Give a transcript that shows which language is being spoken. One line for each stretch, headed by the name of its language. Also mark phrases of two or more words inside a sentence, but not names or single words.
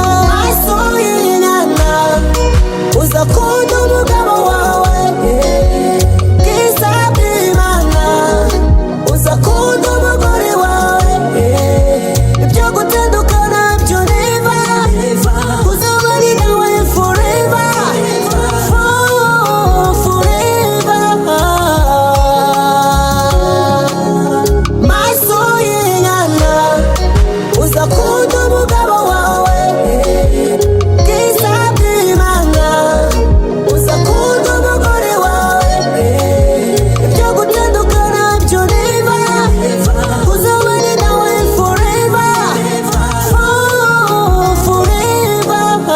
Kinyarwanda: Maso y'inyana, uza kunda umugabo wawe, bwiza bw'Imana, uza kunda umugore wawe, ibyo gutandukana byo never, uzaba ari nawe
English: forever, for-, forever.
Kinyarwanda: Maso y'inyana, uza kunda umugabo wawe, bwiza bw'Imana, uza kunda umugore wawe, ibyo gutandukana byo never, uzaba ari nawe
English: forever, for-, forever.